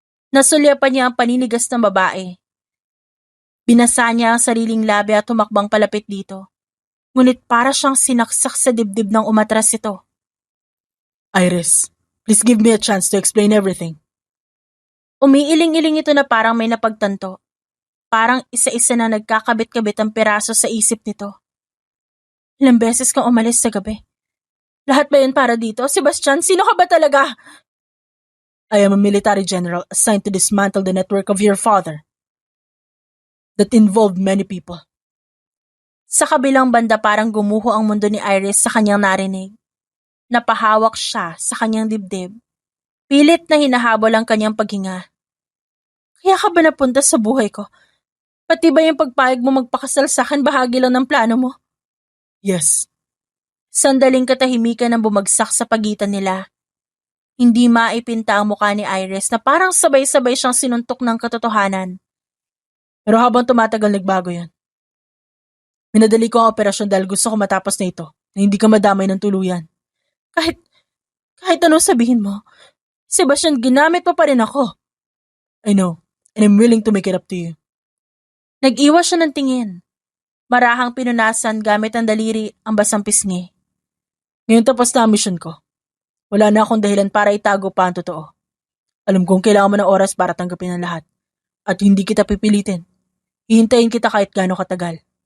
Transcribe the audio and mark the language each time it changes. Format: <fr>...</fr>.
<tl>Nasulyapan niya ang paninigas ng babae. Binasa niya ang sariling labi at tumakbang palapit dito. Ngunit para siyang sinaksak sa dibdib ng umatras ito.</tl> <en>Iris, please give me a chance to explain everything.</en> <tl>Umiiling-iling ito na parang may napagtanto. Parang isa-isa na nagkakabit-kabit ang piraso sa isip nito. Ilang beses kang umalis sa gabi. Lahat ba yun para dito? Sebastian, sino ka ba talaga?</tl> <en>I am a military general assigned to dismantle the network of your father. That involved many people.</en> <tl>Sa kabilang banda parang gumuho ang mundo ni Iris sa kanyang narinig. Napahawak siya sa kanyang dibdib. Pilit na hinahabol ang kanyang paghinga. Kaya ka ba napunta sa buhay ko? Pati ba yung pagpayag mo magpakasal sa akin bahagi lang ng plano mo?</tl> <en>Yes.</en> <tl>Sandaling katahimikan ang bumagsak sa pagitan nila. Hindi maipinta ang mukha ni Iris na parang sabay-sabay siyang sinuntok ng katotohanan. Pero habang tumatagal nagbago yan. Minadali ko ang operasyon dahil gusto ko matapos na ito, na hindi ka madamay ng tuluyan. Kahit anong sabihin mo, Sebastian, ginamit mo pa rin ako.</tl> <en>I know, and I'm willing to make it up to you.</en> <tl>Nag-iwas siya ng tingin. Marahang pinunasan gamit ang daliri ang basang pisngi. Ngayon tapos na ang mission ko. Wala na akong dahilan para itago pa ang totoo. Alam kong kailangan mo ng oras para tanggapin ang lahat. At hindi kita pipilitin. Hihintayin kita kahit gaano katagal.</tl>